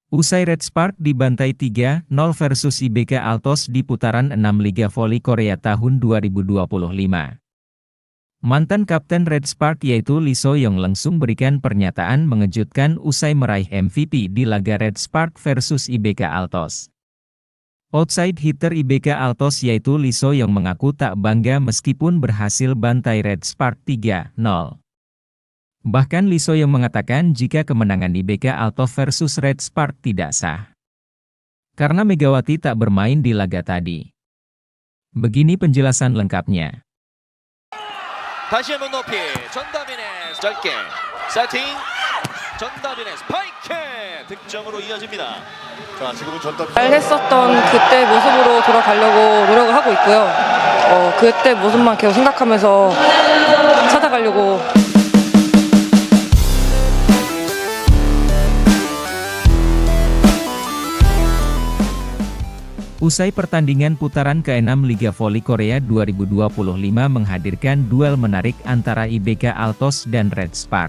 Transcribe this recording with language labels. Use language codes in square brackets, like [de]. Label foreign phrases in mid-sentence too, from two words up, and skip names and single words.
[id] Usai Red Spark dibantai 3-0 versus IBK Altos di putaran 6 Liga Voli Korea tahun 2025. Mantan kapten Red Spark yaitu Lee So-young langsung berikan pernyataan mengejutkan usai meraih MVP di laga Red Spark versus IBK Altos. [en] Outside hitter [id] IBK Altos yaitu Lee So-young mengaku tak bangga meskipun berhasil bantai Red Spark 3-0. Bahkan Lee So-young mengatakan jika kemenangan IBK Altos versus Red Spark tidak sah, karena Megawati tak bermain di laga tadi. Begini penjelasan lengkapnya. [ko] 다시 한번 높이 전다빈의 짧게 세팅 전다빈의 스파이크 득점으로 이어집니다. 자, 지금은 전담 잘 했었던 그때 모습으로 돌아가려고 노력을 하고 있고요. 그때 모습만 계속 생각하면서 찾아가려고. [id] Usai pertandingan putaran ke-6 Liga Voli Korea 2025 menghadirkan duel menarik antara IBK Altos dan Red Spark.